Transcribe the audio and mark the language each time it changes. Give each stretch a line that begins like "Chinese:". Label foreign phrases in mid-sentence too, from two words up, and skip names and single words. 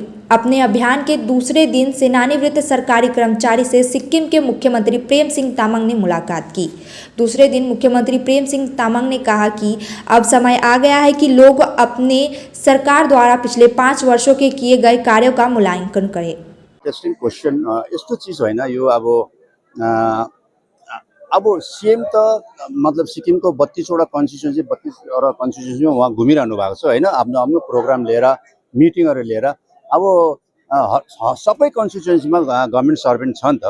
Hindi: अपने अभियान के दूसरे दिन सेवानिवृत्त सरकारी कर्मचारी से सिक्किम के मुख्यमंत्री प्रेम सिंह तामाङ ने मुलाकात की। दूसरे दिन मुख्यमंत्री प्रेम सिंह तामाङ ने कहा कि अब समय आ गया है कि लोग अपने सरकार द्वारा पिछले 5 वर्षों के किए गए कार्यों का मूल्यांकन करें।
English: Interesting question.
Nepali: यस्तो चिज होइन यो अब सीएम त मतलब सिक्किमको 32वटा कन्स्टिट्युएन्सी 32वटा कन्स्टिट्युएन्सीमा उहाँ घुमिरहनु भएको छ होइन, आफ्नो आफ्नो प्रोग्राम लिएर मिटिङहरू लिएर। अब सबै कन्स्टिट्युएन्सीमा
English: government servant
Nepali: छ नि त।